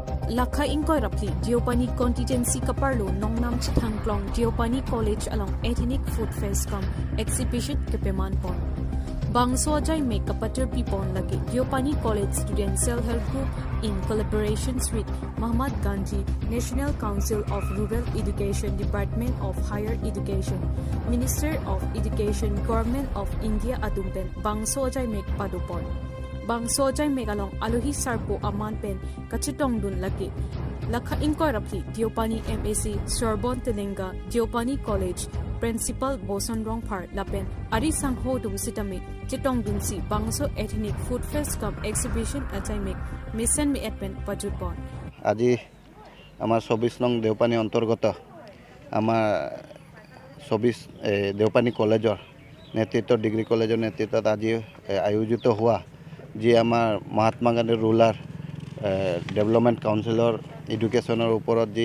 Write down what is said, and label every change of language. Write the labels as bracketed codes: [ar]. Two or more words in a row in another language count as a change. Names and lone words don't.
[mjw] Lakha ingkoi rapli Deopani constituency kaparlo nongnam chithangklong Deopani College along ethnic food fest kam exhibition kepaman pon. Bangso jai make kapater pipon lagi Deopani College [en] student self-help group in collaborations with [mjw] Muhammad Ganji National Council of Rural Education Department of Higher Education Minister of Education Government of India adumpen Bangso jai make padupon. Bangso jai megalong aluhi sarpo aman pen kachitong dun lagi lakha ingkoi rapli Deopani MAC Sorbonne Telenga Deopani College Principal Boson Rongphar lapen ari sangho dum sitami chitong dun si Bangso Ethnic Food Fest Cup Exhibition ajai mek mission me adpen pajupon [as] আজি আমার 24 নং দেওপানী অন্তর্গত আমার 24 দেওপানী কলেজৰ নেতৃত্ব ডিগ্ৰী কলেজৰ নেতৃত্বত আজি আয়োজিত হোৱা যি আমাৰ মহাত্মা গান্ধী ৰুলাৰ ডেভেলপমেণ্ট কাউন্সিলৰ এডুকেশ্যনৰ ওপৰত যি